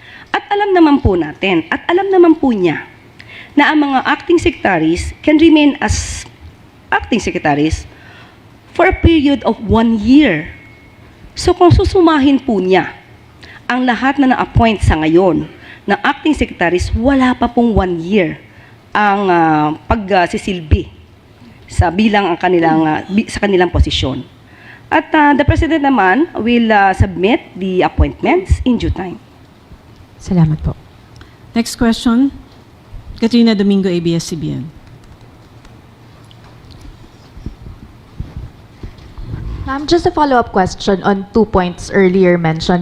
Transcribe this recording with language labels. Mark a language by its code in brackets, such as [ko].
[tl] At alam naman po natin, at alam naman po niya, na ang mga [en] acting secretaries can remain as acting secretaries for a period of 1 year. [tl] So kung susumahin po niya ang lahat na na-appoint sa ngayon na acting secretaries, wala pa pong 1 year ang pagsisilbi sa bilang ang kanilang sa kanilang posisyon. [en] At the President naman will submit the appointments in due time. [tl] Salamat po. [en] Next question, Katrina Domingo, ABS-CBN. Ma'am, just a follow-up question on 2 points earlier mentioned.